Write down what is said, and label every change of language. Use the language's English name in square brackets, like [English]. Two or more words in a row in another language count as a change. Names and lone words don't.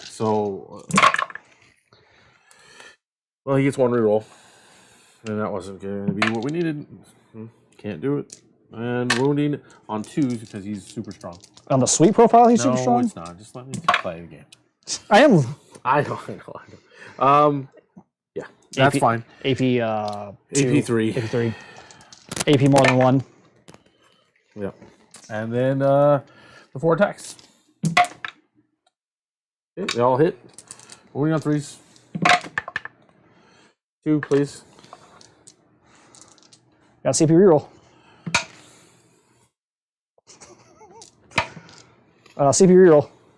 [English] So, well, he gets 1 reroll, and that wasn't going to be what we needed. Can't do it. And wounding on 2s because he's super strong. On the sweep profile, he's No, super strong. it's not. Just let me play the game. I am I know. Yeah, that's AP fine. AP AP3. AP3. AP more than 1. Yep. And then the 4 attacks. Okay, they all hit. Wounding on 3s. 2, please. Got CP reroll. CP reroll.